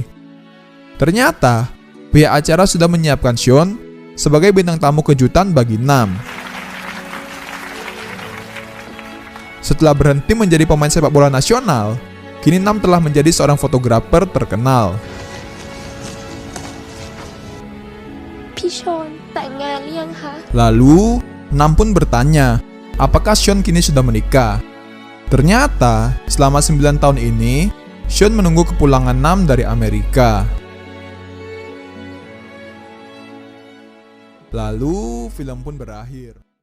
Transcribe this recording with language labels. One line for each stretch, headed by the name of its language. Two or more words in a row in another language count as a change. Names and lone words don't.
Indonesian: Ternyata, pihak acara sudah menyiapkan Sean sebagai bintang tamu kejutan bagi Nam. Setelah berhenti menjadi pemain sepak bola nasional, kini Nam telah menjadi seorang fotografer terkenal.
Thai: พี่ชนแต่งงานหรือยังคะ
Indonesian: Lalu, Nam pun bertanya, apakah Sean kini sudah menikah? Ternyata, selama 9 tahun ini, Sean menunggu kepulangan Nam dari Amerika. Lalu, film pun berakhir.